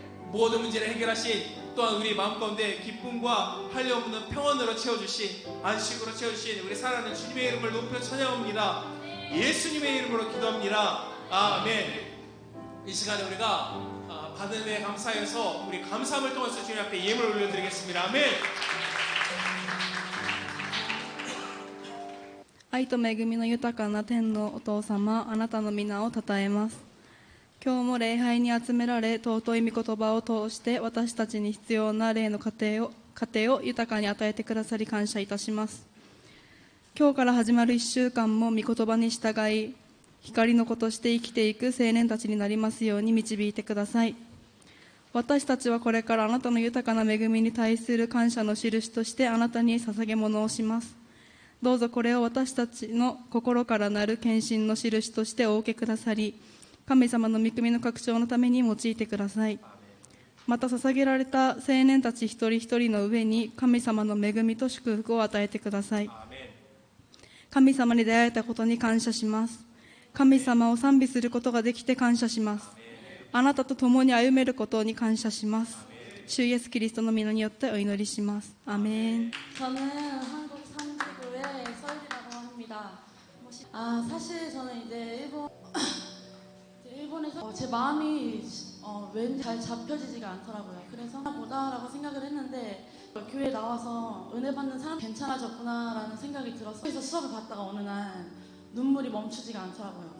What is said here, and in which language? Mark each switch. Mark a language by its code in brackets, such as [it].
[ko] 모든 문제를 해결하신 또한 우리 마음 가운데 기쁨과 한량 없는 평안으로 채워주신 안식으로 채워주신 우리 사랑하는 주님의 이름을 높여 찬양합니다. 예수님의 이름으로 기도합니다. 아멘. 이 시간에 우리가 받은 은혜에 감사해서 우리 감사함을 통해서 주님 앞에 예물 올려드리겠습니다. 아멘. [ja] 愛と恵みの豊かな天のお父様、あなたの皆を称えます。今日も礼拝に集められ、尊い御言葉を通して私たちに必要な霊の糧を豊かに与えてくださり感謝いたします。今日から始まる1週間も御言葉に従い、光の子として生きていく青年たちになりますように導いてください。私たちはこれからあなたの豊かな恵みに対する感謝の印としてあなたに捧げ物をします。どうぞこれを私たちの心からなる献身の印としてお受けくださり、神様の御国の拡張のために用いてください。また捧げられた青年たち一人一人の上に神様の恵みと祝福を与えてください。神様に出会えたことに感謝します。神様を賛美することができて感謝します。あなたと共に歩めることに感謝します。主イエスキリストの皆によってお祈りします。アメン。 [ko] 저는 한국 삼지구의 서율이라고 합니다. 사실 저는 이제 일본에서 제 마음이 왠지 잘 잡혀지지가 않더라고요. 그래서 보다라고 생각을 했는데 교회에 나와서 은혜 받는 사람 괜찮아졌구나라는 생각이 들어서 그래서 수업을 받다가 어느 날 눈물이 멈추지가 않더라고요.